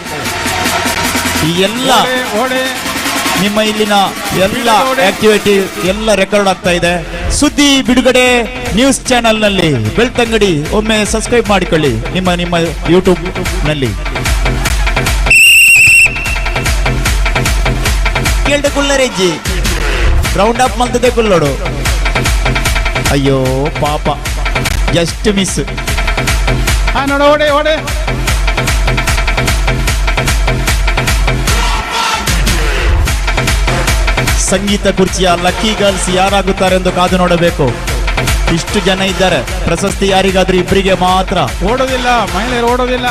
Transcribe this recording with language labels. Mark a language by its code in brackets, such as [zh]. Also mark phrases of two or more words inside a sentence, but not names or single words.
[kn] ಈ ಎಲ್ಲ ನಿಮ್ಮ ಇಲ್ಲಿನ ಎಲ್ಲ ಆಕ್ಟಿವಿಟಿ ಎಲ್ಲ ರೆಕಾರ್ಡ್ ಆಗ್ತಾ ಇದೆ. ಸುದ್ದಿ ಬಿಡುಗಡೆ ನ್ಯೂಸ್ ಚಾನೆಲ್ ನಲ್ಲಿ ಬೆಳ್ತಂಗಡಿ. ಒಮ್ಮೆ ಸಬ್ಸ್ಕ್ರೈಬ್ ಮಾಡಿಕೊಳ್ಳಿ ನಿಮ್ಮ ಯೂಟ್ಯೂಬ್ ನಲ್ಲಿ. [tcy] ಕೇಳ್ದೆ ಕುಲ್ಲರೆಜ್ಜಿ [en] round up [tcy] ಮಲ್ತದೆ ಕುಲ್ಲೋಡು. [kn] ಅಯ್ಯೋ ಪಾಪ, [en] just miss. [kn] ನೋಡ ಓಡೆ ಓಡೆ. ಸಂಗೀತ ಕುರ್ಚಿಯ [en] lucky girls [kn] ಯಾರಾಗುತ್ತಾರೆ ಎಂದು ಕಾದು ನೋಡಬೇಕು. ಇಷ್ಟು ಜನ ಇದ್ದಾರೆ, ಪ್ರಶಸ್ತಿ ಯಾರಿಗಾದ್ರೂ ಇಬ್ಬರಿಗೆ ಮಾತ್ರ. ಓಡೋದಿಲ್ಲ ಮಹಿಳೆಯರು, ಓಡೋದಿಲ್ಲ.